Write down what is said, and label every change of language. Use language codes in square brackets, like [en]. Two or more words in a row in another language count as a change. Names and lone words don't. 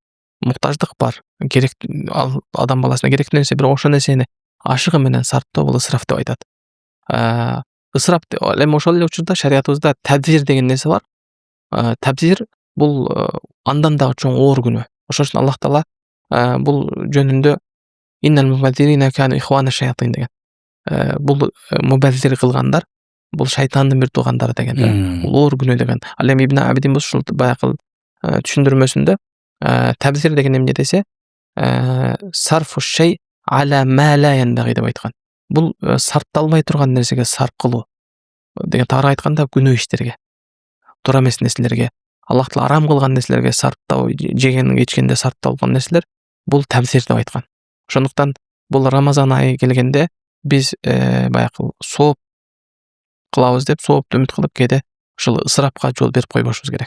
[ky] Муктаждык бар, керек адам баласына керектүү нерсе, бирок ошол нерсени ашыгы менен сарптоо бул ысраф деп айтат. Ысраф эми ошол эле учурда шариятыбызда табзир деген нерсе бар. Табзир бул андан дагы чоң оор күнөө. Ошон үчүн Аллах Таала бул жөнүндө [ar] إن المبذرين كانوا إخوان الشياطين [ky] деген. Бул мубаззир кылгандар бул шайтандын бир туугандары деген. Бул оор күнөө деген. Ал эми Ибн Абидин бул ушул баягы түшүндүрмөсүндө табзир деген эмне десе, [ar] صرف الشيء على ما لا ينبغي [ky] деп айткан. Бул сарпталбай турган нерсеге сарп кылуу деген, тагыраак айтканда күнөө иштерге, туура эмес нерселерге, Аллах Таала арам кылган нерселерге сарптоо, жеген ичкенде сарпталган нерселер бул табзир деп айткан. Ошондуктан бул Рамазан айы келгенде биз баягы сооп кылабыз деп соопту үмүт кылып кээде ушул ысырапка жол берип койбошубуз керек.